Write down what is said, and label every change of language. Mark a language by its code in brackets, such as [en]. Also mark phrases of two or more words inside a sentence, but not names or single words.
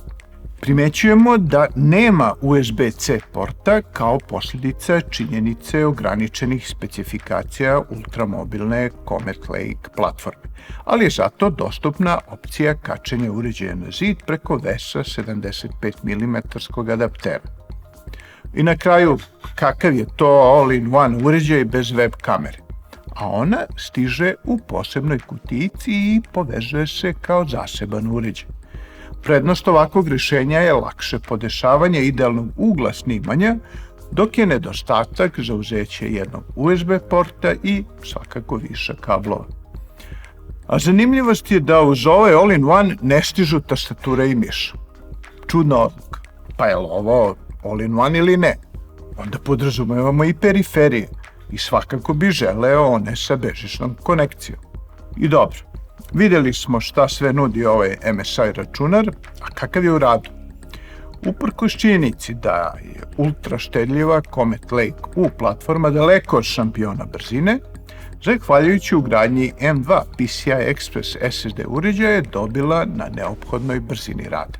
[sr] Primećujemo da nema USB-C porta kao posljedica činjenice ograničenih specifikacija ultramobilne Comet Lake platforme, ali je zato dostupna opcija kačenja uređaja na zid preko VESA 75 mm adaptera. I na kraju, kakav je to all-in-one uređaj bez web kamere? A ona stiže u posebnoj kutijici i povezuje se kao zaseban uređaj. Prednost ovakvog rješenja je lakše podešavanje idealnog ugla snimanja, dok je nedostatak zauzeće jednog USB porta i svakako više kablova. A zanimljivost je da uz ovaj all-in-one ne stižu tastatura i miš. Čudna odluka. Pa je li ovo all-in-one ili ne? Onda podrazumevamo i periferije i svakako bi želeo one sa bežičnom konekcijom. I dobro. Vidjeli smo šta sve nudi ovaj MSI računar, a kakav je u radu. Uprkos činjenici da je ultra štedljiva Comet Lake U platforma daleko od šampiona brzine, zahvaljujući ugradnji M2 PCI Express SSD uređaja je dobila na neophodnoj brzini rada.